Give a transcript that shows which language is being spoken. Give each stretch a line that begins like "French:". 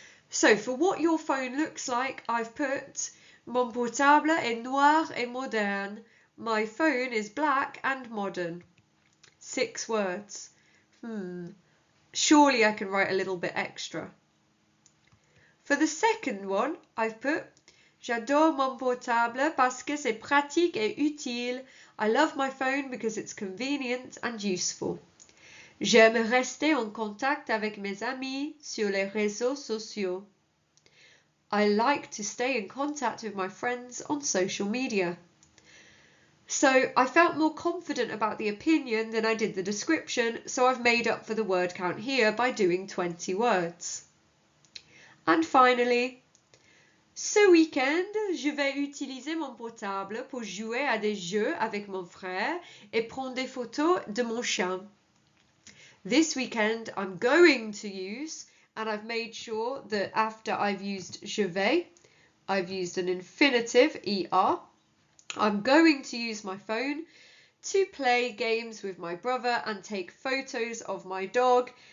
English: So for what your phone looks like, I've put
French: Mon portable est noir et moderne.
English: My phone is black and modern. 6 words. Surely I can write a little bit extra. For the second one, I've put
French: J'adore mon portable parce que c'est pratique et utile.
English: I love my phone because it's convenient and useful.
French: J'aime rester en contact avec mes amis sur les réseaux sociaux.
English: I like to stay in contact with my friends on social media. So I felt more confident about the opinion than I did the description, so I've made up for the word count here by doing 20 words. And finally,
French: ce week-end, je vais utiliser mon portable pour jouer à des jeux avec mon frère et prendre des photos de mon chien.
English: This weekend I'm going to use, and I've made sure that after I've used je vais, I've used an infinitive, ER. I'm going to use my phone to play games with my brother and take photos of my dog.